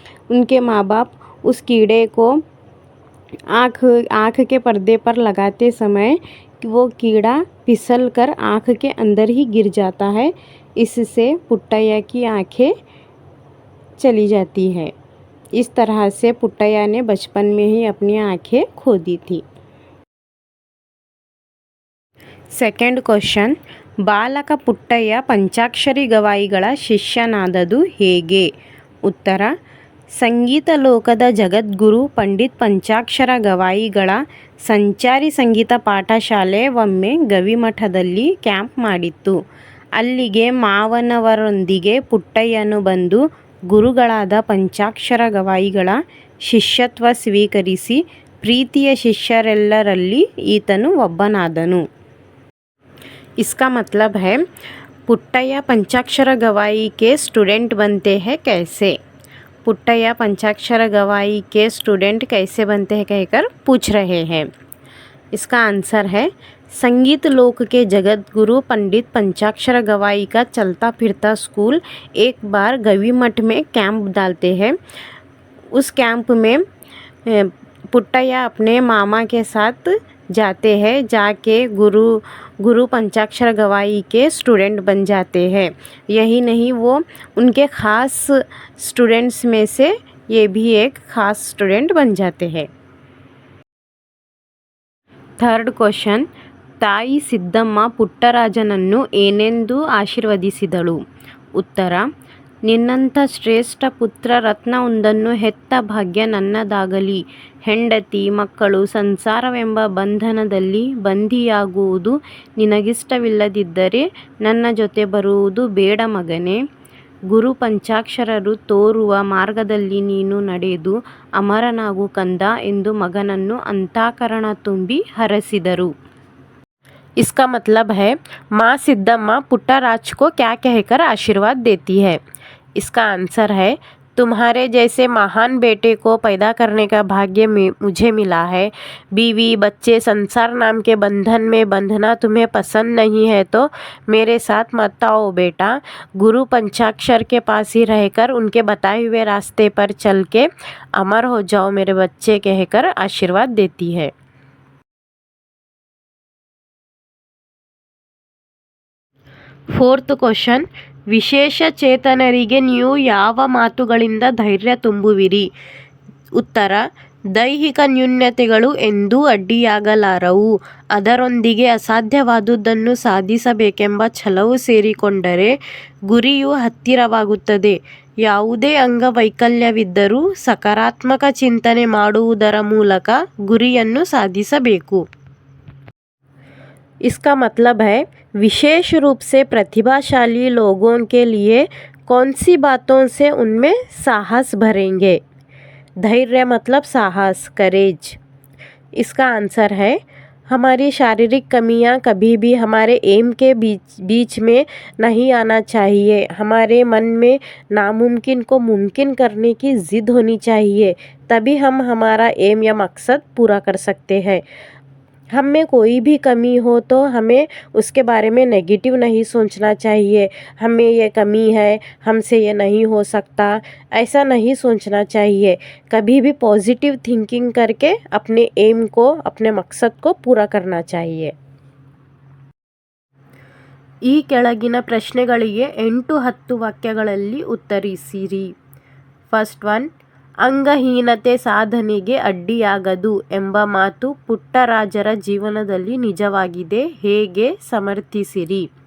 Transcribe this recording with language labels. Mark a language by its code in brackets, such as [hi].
[hi] उनके माँ बाप उस कीड़े को आँख के पर्दे पर लगाते समय वो कीड़ा फिसल कर आँख के अंदर ही गिर जाता है। इससे पुट्टಯ್ಯ की आँखें चली जाती है। इस तरह से पुट्टಯ್ಯ ने बचपन में ही अपनी आँखें खो दी थी। [en] second question, [kn] ಬಾಲಕ ಪುಟ್ಟಯ್ಯ ಪಂಚಾಕ್ಷರಿ ಗವಾಯಿಗಳ ಶಿಷ್ಯನಾದದು ಹೇಗೆ? ಉತ್ತರ, ಸಂಗೀತ ಲೋಕದ ಜಗದ್ಗುರು ಪಂಡಿತ್ ಪಂಚಾಕ್ಷರ ಗವಾಯಿಗಳ ಸಂಚಾರಿ ಸಂಗೀತ ಪಾಠಶಾಲೆ ಒಮ್ಮೆ ಗವಿಮಠದಲ್ಲಿ ಕ್ಯಾಂಪ್ ಮಾಡಿತ್ತು। ಅಲ್ಲಿಗೆ ಮಾವನವರೊಂದಿಗೆ ಪುಟ್ಟಯ್ಯನು ಬಂದು ಗುರುಗಳಾದ ಪಂಚಾಕ್ಷರ ಗವಾಯಿಗಳ ಶಿಷ್ಯತ್ವ ಸ್ವೀಕರಿಸಿ ಪ್ರೀತಿಯ ಶಿಷ್ಯರೆಲ್ಲರಲ್ಲಿ ಈತನು ಒಬ್ಬನಾದನು. [hi] इसका मतलब है पुट्टಯ್ಯ पंचाक्षर गवाई के स्टूडेंट बनते हैं कैसे. पुट्टಯ್ಯ पंचाक्षर गवाई के स्टूडेंट कैसे बनते हैं कहकर पूछ रहे हैं. इसका आंसर है संगीत लोक के जगत गुरु पंडित पंचाक्षर गवाई का चलता फिरता स्कूल एक बार गवी मठ में कैंप डालते हैं. उस कैंप में पुट्टಯ್ಯ अपने मामा के साथ जाते हैं. जाके गुरु पंचाक्षर गवाई के स्टूडेंट बन जाते हैं. यही नहीं, वो उनके ख़ास स्टूडेंट्स में से ये भी एक ख़ास स्टूडेंट बन जाते हैं. [en] third question, [kn] ತಾಯಿ ಸಿದ್ದಮ್ಮ ಪುಟ್ಟರಾಜನನ್ನು ಏನೆಂದು ಆಶೀರ್ವದಿಸಿದಳು. ಉತ್ತರ, ನಿನ್ನಂಥ ಶ್ರೇಷ್ಠ ಪುತ್ರ ರತ್ನವೊಂದನ್ನು ಹೆತ್ತ ಭಾಗ್ಯ ನನ್ನದಾಗಲಿ. ಹೆಂಡತಿ ಮಕ್ಕಳು ಸಂಸಾರವೆಂಬ ಬಂಧನದಲ್ಲಿ ಬಂಧಿಯಾಗುವುದು ನಿನಗಿಷ್ಟವಿಲ್ಲದಿದ್ದರೆ ನನ್ನ ಜೊತೆ ಬರುವುದು ಬೇಡ ಮಗನೇ. ಗುರು ಪಂಚಾಕ್ಷರರು ತೋರುವ ಮಾರ್ಗದಲ್ಲಿ ನೀನು ನಡೆದು ಅಮರನಾಗು ಕಂದ ಎಂದು ಮಗನನ್ನು ಅಂತಃಕರಣ ತುಂಬಿ ಹರಸಿದರು. [hi] इसका मतलब है माँ सिद्धम्मा पुट्टराज को क्या कहकर आशीर्वाद देती है. इसका आंसर है तुम्हारे जैसे महान बेटे को पैदा करने का भाग्य मुझे मिला है. बीवी बच्चे संसार नाम के बंधन में बंधना तुम्हें पसंद नहीं है तो मेरे साथ मत आओ बेटा. गुरु पंचाक्षर के पास ही रहकर उनके बताए हुए रास्ते पर चल के अमर हो जाओ मेरे बच्चे कहकर आशीर्वाद देती है. [en] fourth question, [kn] ವಿಶೇಷ ಚೇತನರಿಗೆ ನೀವು ಯಾವ ಮಾತುಗಳಿಂದ ಧೈರ್ಯ ತುಂಬುವಿರಿ. ಉತ್ತರ, ದೈಹಿಕ ನ್ಯೂನತೆಗಳು ಎಂದೂ ಅಡ್ಡಿಯಾಗಲಾರವು. ಅದರೊಂದಿಗೆ ಅಸಾಧ್ಯವಾದುದನ್ನು ಸಾಧಿಸಬೇಕೆಂಬ ಛಲವು ಸೇರಿಕೊಂಡರೆ ಗುರಿಯು ಹತ್ತಿರವಾಗುತ್ತದೆ. ಯಾವುದೇ ಅಂಗವೈಕಲ್ಯವಿದ್ದರೂ ಸಕಾರಾತ್ಮಕ ಚಿಂತನೆ ಮಾಡುವುದರ ಮೂಲಕ ಗುರಿಯನ್ನು ಸಾಧಿಸಬೇಕು. [hi] इसका मतलब है विशेष रूप से प्रतिभाशाली लोगों के लिए कौन सी बातों से उनमें साहस भरेंगे. धैर्य मतलब साहस, करेज. इसका आंसर है हमारी शारीरिक कमियां कभी भी हमारे एम के बीच में नहीं आना चाहिए. हमारे मन में नामुमकिन को मुमकिन करने की ज़िद होनी चाहिए. तभी हम हमारा एम या मकसद पूरा कर सकते हैं. हम में कोई भी कमी हो तो हमें उसके बारे में नेगेटिव नहीं सोचना चाहिए. हमें ये कमी है, हमसे ये नहीं हो सकता, ऐसा नहीं सोचना चाहिए. कभी भी पॉजिटिव थिंकिंग करके अपने एम को, अपने मकसद को पूरा करना चाहिए. [kn] ಈ ಕೆಳಗಿನ ಪ್ರಶ್ನೆಗಳಿಗೆ 8-10 ವಾಕ್ಯಗಳಲ್ಲಿ ಉತ್ತರಿಸಿರಿ. [en] first one, [kn] ಅಂಗಹೀನತೆ ಸಾಧನೆಗೆ ಅಡ್ಡಿಯಾಗದು ಎಂಬ ಮಾತು ಪುಟ್ಟರಾಜರ ಜೀವನದಲ್ಲಿ ನಿಜವಾಗಿದೆ, ಹೇಗೆ ಸಮರ್ಥಿಸಿರಿ.